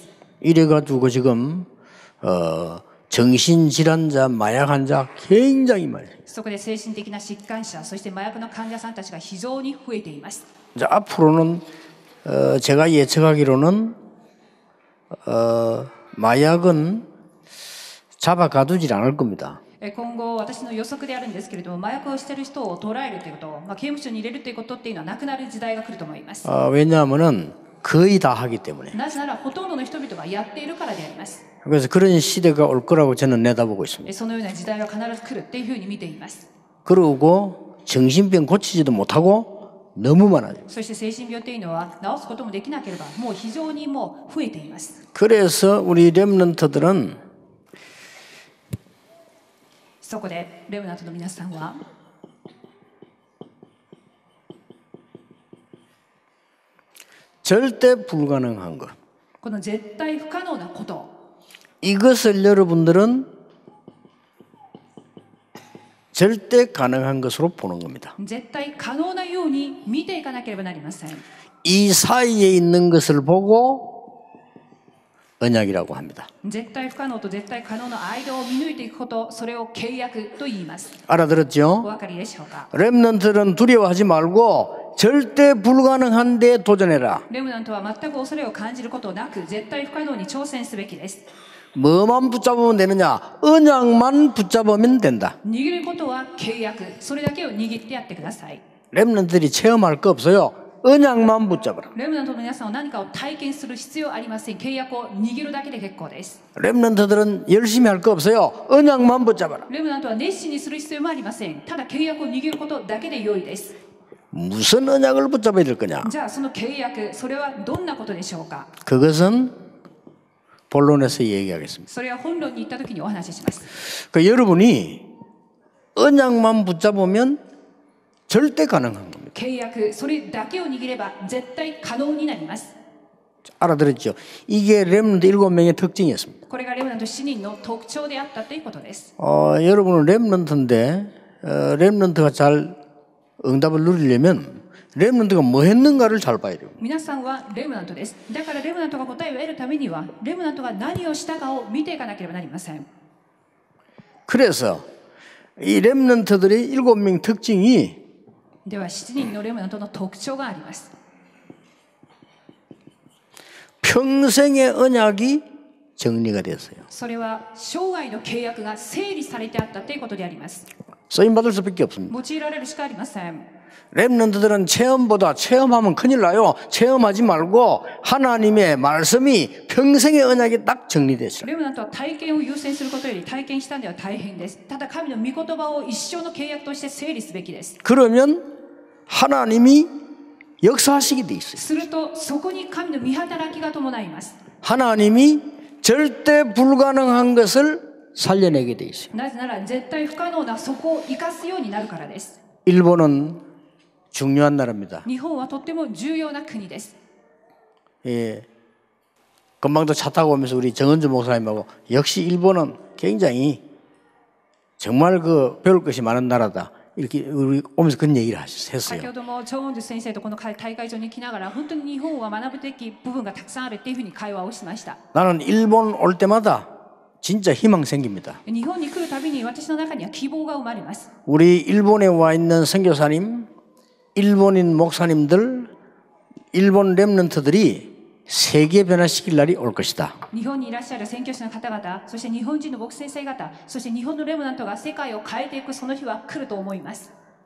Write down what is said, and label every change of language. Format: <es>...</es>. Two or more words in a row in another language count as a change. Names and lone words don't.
<ko>이래가지고 지금 정신질환자, 마약 환자 굉장히 많아요.</ko> <ja>そこで精神的な疾患者、そして麻薬の患者さんたちが非常に増えています。</ja> <ko>이제 앞으로는 제가 예측하기로는 마약은 잡아가두질 않을 겁니다.</ko> <ja>今後私の予測であるんですけれども、麻薬をしている人を捕らえるということ、刑務所に入れるということっていうのはなくなる時代が来ると思います。</ja> <ko>왜냐하면은 거의 다 하기 때문에.</ko> <ja>なぜならほとんどの人々がやっているからであります。</ja> <ko>그래서 그런 시대가 올 거라고 저는 내다보고 있습니다.</ko> <ja>そのような時代は必ず来るっていうふうに見ています。</ja> <ko>그리고 정신병 고치지도 못하고 너무 많아요.</ko> <ja>そして精神病っていうのは治すこともできなければもう非常にもう増えています。</ja> <ko>그래서 우리 렘넌트들은</ko> <ja>そこでレムナントの皆さんは</ja> <ko>절대 불가능한 것.</ko> <ja>この絶対不可能なこと</ja> <ko>이것을 여러분들은 절대 가능한 것으로 보는 겁니다.</ko> <ja>絶対可能なように見ていかなければなりません。</ja> <ko>이 사이에 있는 것을 보고 언약이라고 합니다.</ko> <ja>絶対不可能と絶対可能の間を見抜いていくこと、それを契約と言います。</ja> <ko>알아들었죠?</ko> <ja>お分かりでしょうか。</ja> <ko>렘넌트는 두려워하지 말고 절대 불가능한 데 도전해라.</ko> <ja>レムナントは全く恐れを感じることなく絶対不可能に挑戦すべきです。</ja> <ko>뭐만 붙잡으면 되느냐? 언약만 붙잡으면 된다.</ko> <ja>握ることは契約、それだけを握ってやってください。</ja> <ko>렘넌트들이 체험할 거 없어요. 언약만 붙잡아라.</ko> <ja>レムナントの皆さんは何かを体験する必要ありません。契約を握るだけで結構です。</ja> <ko>렘넌트들은 열심히 할 거 없어요. 언약만 붙잡아라.</ko> <ja>レムナントは熱心にする必要もありません。ただ契約を握ることだけで良いです。</ja> <ko>무슨 언약을 붙잡아야 될 거냐?</ko> <ja>じゃあその契約、それはどんなことでしょうか。</ja> <ko>그것은 본론에서 얘기하겠습니다.</ko> <ja>それは本論に行った時にお話しします。</ja> <ko>여러분이 언약만 붙잡으면 절대 가능한 겁니다.</ko> <ja>契約、それだけを握れば絶対可能になります。</ja> <ko>알아들었죠? 이게 렘넌트 7명의 특징이었습니다.</ko> <ja>これがレムナント7人の特徴であったということです。</ja> <ko>여러분은 렘넌트인데 렘넌트가 잘 응답을 누리려면 렘넌트가 뭐 했는가를 잘 봐야 돼요.</ko> <ja>皆さんはレムナントです。だからレムナントが答えを得るためにはレムナントが何をしたかを見ていかなければなりません。</ja> <ko>그래서 이 렘넌트들의 7명 특징이</ko> <ja>では7人のレムナントの特徴があります。</ja> <ko>평생의 언약이 정리가 됐어요.</ko> <ja>それは生涯の契約が整理されてあったということであります。</ja> <ko>쓰임받을 수밖에 없습니다.</ko> <ja>用いられるしかありません。</ja> <ko>렘넌트들은 체험보다 체험하면 큰일 나요. 체험하지 말고 하나님의 말씀이 평생의 언약이 딱 정리됐어요.</ko> <ja>レムナントは体験を優先することより体験したんでは大変です。ただ神の御言葉を一生の契約として整理すべきです。</ja> <ko>그러면 하나님이 역사하시게 돼 있어요.</ko> <ja>するとそこに神の御働きが伴います。</ja> <ko>하나님이 절대 불가능한 것을 살려내게 돼 있어요.</ko> <ja>なぜなら絶対不可能なそこを生かすようになるからです。</ja> <ko>일본은 중요한 나라입니다.</ko> <ja>日本はとっても重要な国です。</ja> <ko>예. 금방도 차 타고 오면서 우리 정은주 목사님하고 역시 일본은 굉장히 정말 그 배울 것이 많은 나라다. 이렇게 우리 오면서 그런 얘기를 했어요.</ko> <ja>先ほどもチョウンジュ先生とこの大会場に来ながら本当に日本は学ぶべき部分がたくさんあるっていうふうに会話をしました。</ja> <ko>나는 일본 올 때마다 진짜 희망 생깁니다.</ko> <ja>日本に来るたびに私の中には希望が生まれます。</ja> <ko>우리 일본에 와 있는 선교사님, 일본인 목사님들, 일본 렘넌트들이 세계 변화시킬 날이 올 것이다.</ko> <ja>日本にいらっしゃる宣教師の方々、そして日本人の牧師先生方、そして日本のレムナントが世界を変えていくその日は来ると思います。</ja>